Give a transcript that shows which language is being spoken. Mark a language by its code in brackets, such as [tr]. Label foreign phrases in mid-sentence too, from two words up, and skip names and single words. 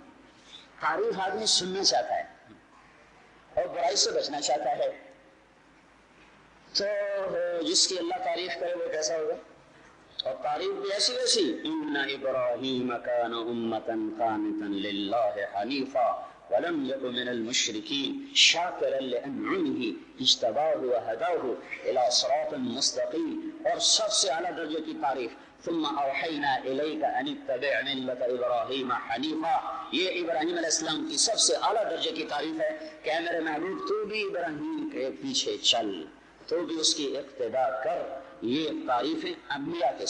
[ur] تعریف آدمی سننا چاہتا ہے اور برائی سے بچنا چاہتا ہے، تو جس کی اللہ تعریف کرے وہ کیسا ہوگا. اور تعریف بھی ایسی ویسی، [ar] ان ابراہیم کان امۃ قانتا للہ حنیفا ولم یک من المشرکین شاکرا لانعمہ اجتباہ وہداہ الی صراط مستقیم. [ur] اور سب سے اعلیٰ درجے کی تعریف [ar] ثم اوحینا الیک ان اتبع ملۃ ابراہیم حنیفا، [ur] یہ ابراہیم علیہ السلام کی سب سے اعلیٰ درجے کی تعریف ہے کہ اے میرے محبوب تو بھی ابراہیم کے پیچھے چل، تو بھی اس کی اقتداء کر. یہ تعریفیں انبیاء کے.